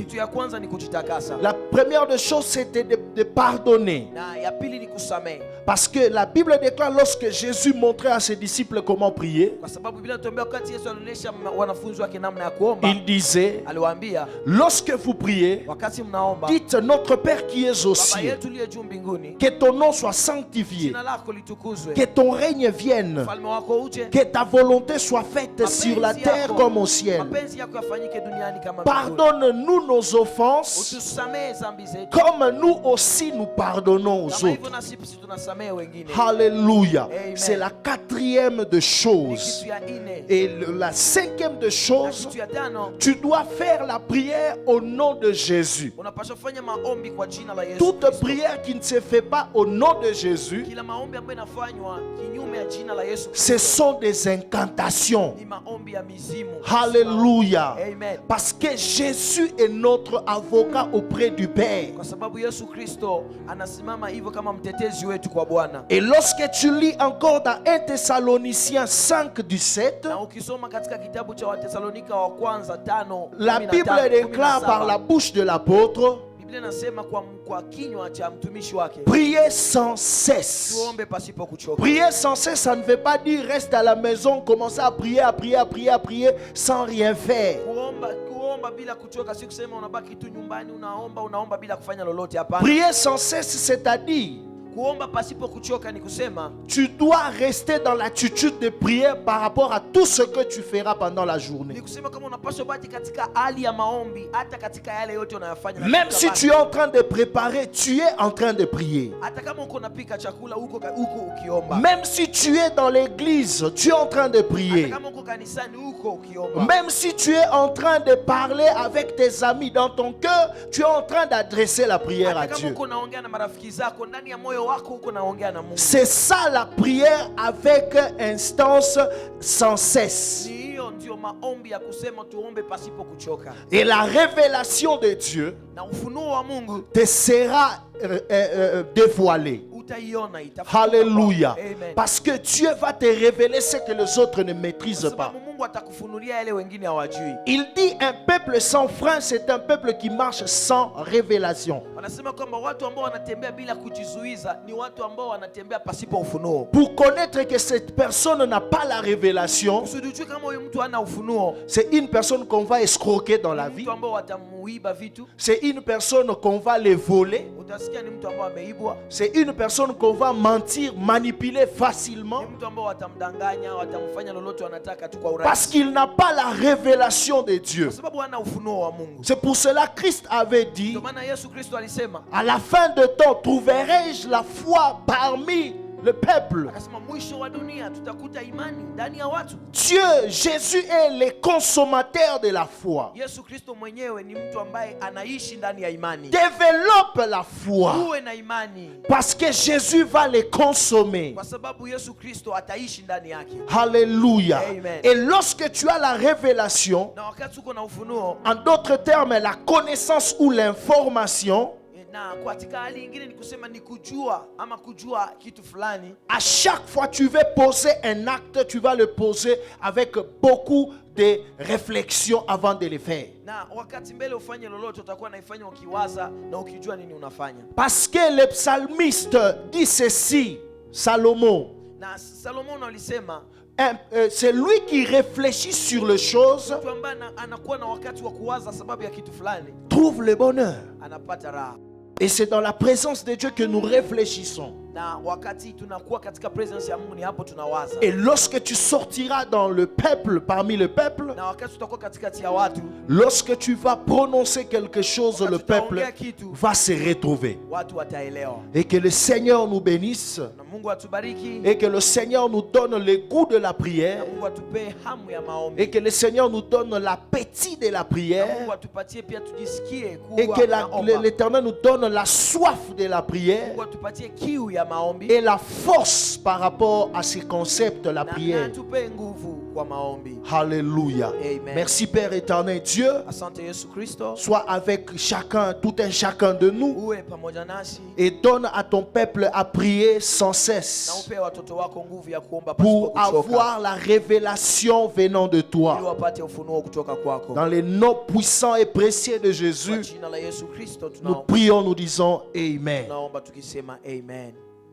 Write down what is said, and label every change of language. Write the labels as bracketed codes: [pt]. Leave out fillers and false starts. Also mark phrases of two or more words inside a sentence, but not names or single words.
[sw] kitu ya kwanza ni kujitakasa. [fr] La première des choses, c'est de pardonner. [sw] Na ya pili ni kusamehe. [fr] Parce que la Bible déclare, lorsque Jésus montrait à ses disciples comment prier, [sw] Kwa sababu Biblia inatuambia wakati Yesu alionyesha wanafunzi wake namna ya kuomba, [fr] il disait: [sw] aliwaambia [fr] lorsque vous priez, [sw] wakati mnaomba, [fr] dites notre Père qui es aux [sw] Baba [fr] cieux, [sw] yetu uliye juu mbinguni, [fr] que ton nom soit sanctifié, [sw] jina lako litukuzwe, [fr] que ton règne vienne, [sw] ufalme wako uje, [fr] que ta volonté soit faite sur la terre comme au ciel. [sw] mapenzi yako yafanyike duniani kama mbinguni. [fr] Pardonne-nous nos offenses, [sw] Utusamehe dhambi zetu [fr] comme nous aussi nous pardonnons aux [sw] kama hivyo [fr] autres. [sw] na sisi tunasamehe wengine. [fr] Alléluia. Amen. C'est la quatrième des [sw] Ni [fr] choses. [sw] kitu ya nne. [fr] Et la cinquième des [sw] Na [fr] choses, [sw] kitu ya tano, [fr] tu dois faire la prière au nom de Jésus. [sw] unapaswa kufanya maombi kwa jina la Yesu [fr] Toute [sw] Kristo. [fr] prière qui ne se fait pas au nom de Jésus, [sw] Kila maombi ambayo inafanywa kinyume ya jina la Yesu [fr] ce [sw] Kristo [fr] sont des incantations. [sw] ni maombi ya mizimu. [fr] Alléluia. Amen. Parce que Jésus est notre avocat auprès du Père. [sw] Kwa sababu Yesu Kristo anasimama hivyo kama mtetezi wetu kwa Bwana. [fr] Et lorsque tu lis encore dans 1 Thessaloniciens 5 du 7, [sw] Na ukisoma katika kitabu cha Watesalonika wa kwanza 5, [fr] la Bible déclare par la bouche de l'apôtre, [sw] Biblia inasema kwa kinywa cha mtumishi wake, [fr] priez sans cesse. [sw] tuombe pasipo kuchoka. [fr] Prier sans cesse, ça ne veut pas dire reste à la maison, commencer à prier, à prier sans rien faire. [sw] Kuomba bila kuchoka si kusema unabaki tu nyumbani unaomba bila kufanya lolote, hapana. [fr] Prier sans cesse, c'est-à-dire [sw] Kuomba pasipo kuchoka ni kusema [fr] tu dois rester dans l'attitude de prière par rapport à tout ce que tu feras pendant la journée. [sw] ni kusema kama unapaswa baki katika hali ya maombi hata katika yale yote unayofanya. [fr] Même si tu es en train de préparer, tu es en train de prier. [sw] Hata kama uko unapika chakula huko ukiomba. [fr] Même si tu es dans l'église, tu es en train de prier. [sw] Hata kama uko kanisani huko ukiomba. [fr] Même si tu es en train de parler avec tes amis dans ton cœur, tu es en train d'adresser la prière à [sw] Hata kama [fr] Dieu. [sw] uko unaongea na marafiki zako ndani ya moyo wako uko unaongea na Mungu. [fr] C'est ça la prière avec instance sans cesse. [sw] Hiyo ndio maombi ya kusema tuombe pasipo kuchoka. [fr] Et la révélation de Dieu [sw] Na ufunuo wa Mungu [fr] te sera dévoilée. [sw] utaiona, itafunuka. [fr] Alléluia. Amen. Parce que Dieu va te révéler ce que les autres ne maîtrisent pas. [sw] Sababu Mungu atakufunulia yale wengine hawajui. [fr] Il dit un peuple sans frein, c'est un peuple qui marche sans révélation. [sw] Wanasema kwamba watu ambao wanatembea bila kujizuiza ni watu ambao wanatembea pasipo ufunuo. [fr] Pour connaître que cette personne n'a pas la révélation, [sw] Kusudi ujue kama huyu mtu hana ufunuo, [fr] c'est une personne qu'on va escroquer dans la vie. [sw] mtu ambao watamuiba vitu, [fr] C'est une personne qu'on va les voler. [sw] utasikia ni mtu ambao ameibwa, [fr] C'est une personne qu'on va mentir, manipuler facilement. [sw] ni mtu ambao watamdanganya, watamfanya lolote wanataka tu kwa urahisi. [fr] Parce qu'il n'a pas la révélation de Dieu. [sw] Kwa sababu hana ufunuo wa Mungu. [fr] C'est pour cela que Christ avait dit, [sw] Ndio maana Yesu Kristo alisema, [fr] à la fin de temps, trouverai-je la foi parmi le peuple? [sw] akasema mwisho wa dunia tutakuta imani ndani ya watu. [fr] Dieu, Jésus est le consommateur de la foi. [sw] Yesu Kristo mwenyewe ni mtu ambaye anaishi ndani ya imani. [fr] Développe la foi. [sw] Uwe na imani [fr] Parce que Jésus va les consommer. [sw] kwa sababu Yesu Kristo ataishi ndani yake. [fr] Alléluia. Amen. Et lorsque tu as la révélation, [sw] Na wakati uko na ufunuo, [fr] en d'autres termes, la connaissance ou l'information, [sw] na katika hali nyingine ni kusema ni kujua ama kujua kitu fulani, [fr] à chaque fois tu veux poser un acte, tu vas le poser avec beaucoup de réflexion avant de le faire. [sw] na wakati mbele ufanye lolote utakuwa naifanya ukiwaza na ukijua nini unafanya. [fr] Parce que le psalmiste dit ceci, Salomon, [sw] Na Salomono alisema [fr] c'est lui qui réfléchit sur les choses, [sw] mtu ambaye anakuwa na wakati wa kuwaza sababu ya kitu fulani [fr] trouve le bonheur. [sw] anapata raha. [fr] Et c'est dans la présence de Dieu que nous réfléchissons. [sw] Na wakati tunakuwa katika presence ya Mungu ni hapo tunawaza. [fr] Et lorsque tu sortiras dans le peuple, parmi le peuple, [sw] Na wakati tutakuwa katikati ya watu, [fr] lorsque tu vas prononcer quelque chose, le peuple [sw] tutaongea kitu, [fr] va se retrouver. [sw] watu wataelewa. [fr] Et que le Seigneur nous bénisse. [sw] Na Mungu atubariki. [fr] Et que le Seigneur nous donne le goût de la [sw] Na [fr] prière. [sw] Mungu atupe hamu ya maombi. [fr] Et que le Seigneur nous donne l'appétit de la [sw] Na [fr] prière. [sw] Mungu atupatie pia tujisikie [fr] Et [sw] kuwa [fr] que [sw] naomba. [fr] l'Éternel nous donne la soif de la prière. [sw] Mungu atupatie kiu ya maombi. [fr] Et la force par rapport à ce concept de la [sw] Na [fr] prière. [sw] atupe nguvu kwa maombi. [fr] Alléluia. Amen. Merci Père éternel Dieu. [sw] Asante Yesu Kristo. [fr] Sois avec chacun, tout un chacun de nous. [sw] Uwe pamoja nasi. [fr] Et donne à ton peuple à prier sans [sw] Na [fr] cesse. [sw] upe watoto wako nguvu ya kuomba pasipo [fr] Pour [sw] kuchoka. [fr] avoir la révélation venant de [sw] Ili [fr] toi. [sw] wapate ufunuo kutoka kwako. [fr] Dans les noms puissants et précieux de [sw] Kwa [fr] Jésus, [sw] jina la Yesu Kristo [fr] nous prions, nous disons Amen. [sw] tunaomba tukisema amen.